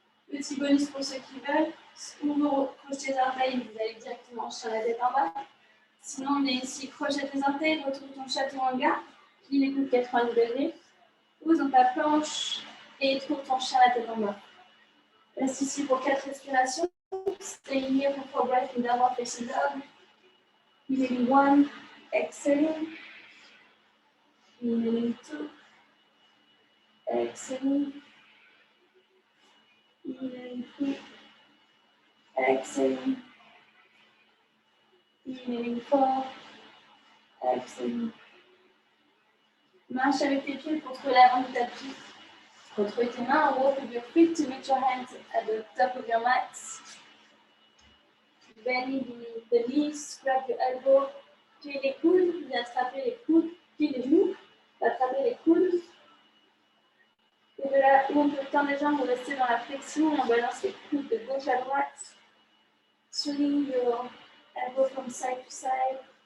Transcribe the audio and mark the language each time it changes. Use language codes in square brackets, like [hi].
[fr] Petit bonus pour ceux qui veulent. Ou vous crochetez les orteils, vous allez directement sur la tête en bas. Sinon, on est ici, crochet les orteils, retrouve ton chaturanga. Plie les coudes 90 degrés. Pose dans ta planche et trouve ton chien la tête en bas. Reste ici pour 4 respirations. [en] Stay here for 4 breaths in downward facing dog. Inhaling 1, exhaling. Inhaling 2, exhaling. Inhaling 3, exhaling. Inhaling 4, exhaling. [fr] Marche avec tes pieds pour trouver l'avant du tapis. Retrouvez tes mains en [en] walk with your feet to meet your hands at the top of your mat. Bend the knees, grab your elbow, [fr] plie les coudes, viens attraper les coudes, plie les genoux, attraper les coudes. Et de là où on peut tendre les jambes, rester dans la flexion et on balance les coudes de gauche à droite. [en] Swing your elbow from side to side.